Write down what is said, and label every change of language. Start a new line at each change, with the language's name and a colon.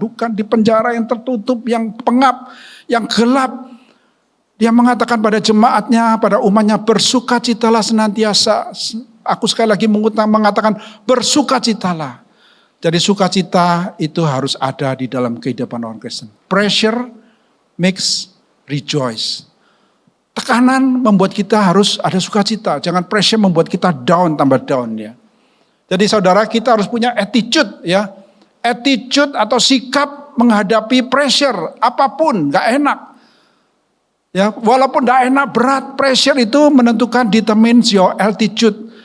Indonesian: Bukan di penjara yang tertutup, yang pengap, yang gelap. Dia mengatakan pada jemaatnya, pada umatnya, bersukacitalah senantiasa. Aku sekali lagi mengatakan bersukacitalah. Jadi sukacita itu harus ada di dalam kehidupan orang Kristen.
English: Pressure makes rejoice.
Indonesian: Tekanan membuat kita harus ada sukacita. Jangan pressure membuat kita down, tambah down ya. Jadi saudara, kita harus punya attitude ya. Attitude atau sikap menghadapi pressure apapun, gak enak. Ya, walaupun gak enak, berat, pressure itu menentukan
English: determines your altitude.